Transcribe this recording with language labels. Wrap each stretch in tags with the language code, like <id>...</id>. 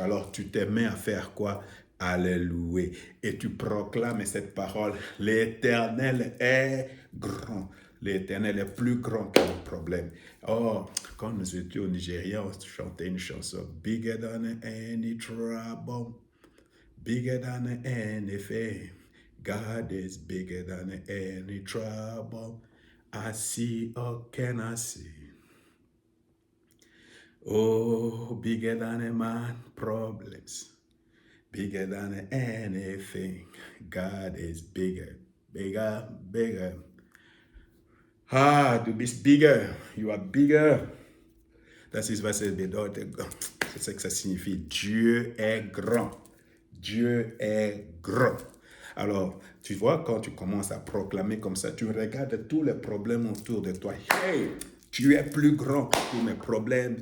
<fr>Alors, tu te mets à faire quoi? À le louer. Et tu proclames cette parole, l'Éternel est grand. L'Éternel est plus grand que le problème. Oh, quand nous étions au Nigeria, on chantait une chanson,</fr> <en>Bigger than any trouble. Bigger than anything. God is bigger than any trouble. I see or can I see? Oh, bigger than a man problems. Bigger than anything. God is bigger, bigger, bigger. Ah, to be bigger. You are bigger. That is what it</en> <fr>c'est ce que ça signifie. Dieu est grand. Dieu est grand. Alors, tu vois, quand tu commences à proclamer comme ça, tu regardes tous les problèmes autour de toi. Hey, tu es plus grand que tous mes problèmes.</fr>